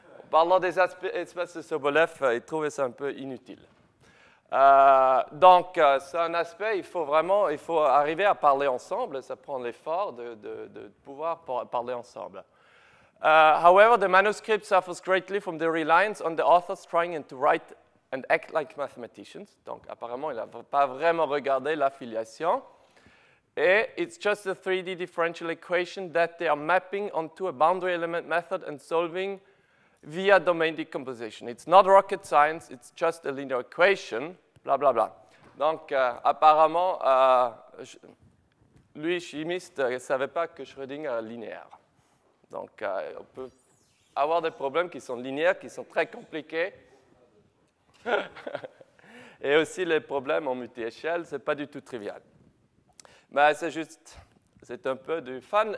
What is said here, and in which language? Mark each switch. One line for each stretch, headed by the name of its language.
French: Parlant des espèces de Sobolev, ils trouvaient ça un peu inutile. Donc, c'est un aspect, il faut arriver à parler ensemble, ça prend l'effort de pouvoir parler ensemble.
English: However, the manuscript suffers greatly from the reliance on the authors trying to write and act like mathematicians.
French: Donc, apparemment, il n'a pas vraiment regardé l'affiliation. Et
English: it's just a 3D differential equation that they are mapping onto a boundary element method and solving via domain decomposition. It's not rocket science, it's just a linear equation, bla bla bla.
French: Donc, apparemment, lui, chimiste, ne savait pas que Schrödinger est linéaire. Donc, on peut avoir des problèmes qui sont linéaires, qui sont très compliqués. Et aussi, les problèmes en multi-échelle, ce n'est pas du tout trivial. Mais c'est un peu du fun.